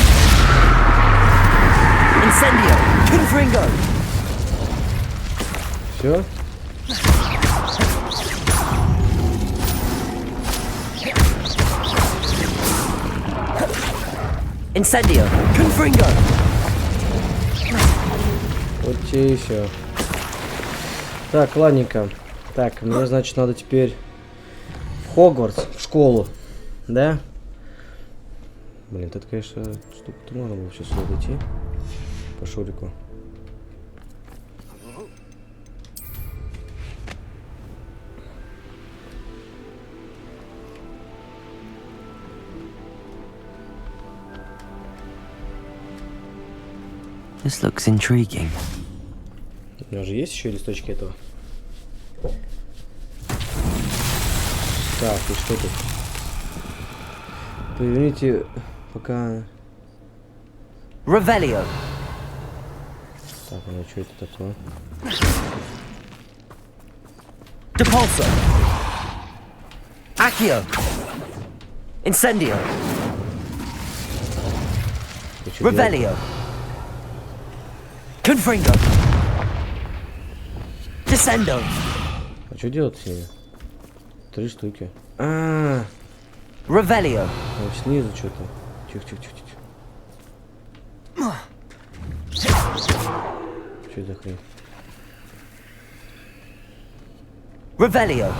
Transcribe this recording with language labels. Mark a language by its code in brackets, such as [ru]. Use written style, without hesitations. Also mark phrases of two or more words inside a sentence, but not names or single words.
[ru] Incendio. Confringo. Все? Incendio. Confringo. Вот те и все. Так, ладненько. Так, мне, значит, надо теперь в Хогвартс, в школу. Да? Блин, тут, конечно, штука-то можно было сейчас сюда дойти. По шурику. [en] This looks intriguing. [ru] У меня же есть еще листочки этого. Так, и что тут? Поверните пока... Revelio. Так, ну что это такое? Depulso. Accio. Incendio. Ты чё делаешь? Revelio. Confringo. Descendo. А что делать с ними? 3 штуки. Revelio. Там снизу что-то. Тихо. Что это за хрень? Revelio.